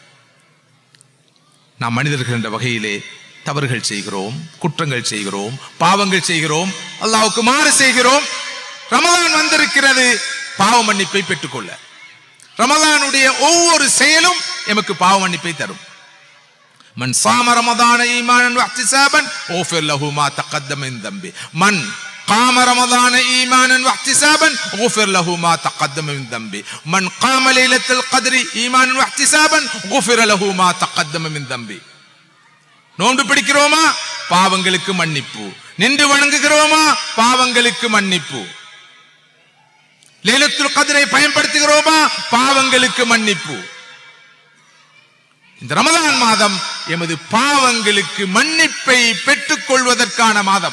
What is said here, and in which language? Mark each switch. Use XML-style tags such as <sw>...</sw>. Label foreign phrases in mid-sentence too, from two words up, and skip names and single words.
<ta>நாம் மனிதர்கள் என்ற வகையிலே தவறுகள் செய்கிறோம், குற்றங்கள் செய்கிறோம், பாவங்கள் செய்கிறோம், அல்லாஹ்வுக்கு மாறு செய்கிறோம். ரமலான் வந்திருக்கிறது பாவ மன்னிப்பை பெற்றுக்கொள்ள. ரமலானுடைய ஒவ்வொரு செயலும் எமக்கு பாவ மன்னிப்பை தரும்.</ta> <ar>من صام رمضان إيمانا واحتسابا غفر له ما تقدم من ذنبه. மன் قام رمضان ايمانا واحتسابا غفر له ما تقدم من ذنبه من قام ليلة القدر ايمانا واحتسابا غفر له ما تقدم من ذنبه.</ar> <ta>நோன்பு பிடிக்கிறோமா பாவங்களுக்கு மன்னிப்பு, நின்று வணங்குகிறோமா பாவங்களுக்கு மன்னிப்பு, லைலத்துல் கத்ரை பயன்படுத்துகிறோமா பாவங்களுக்கு மன்னிப்பு. இந்த ரமலான் மாதம் எமது பாவங்களுக்கு மன்னிப்பை பெற்றுக் கொள்வதற்கான மாதம்.</ta>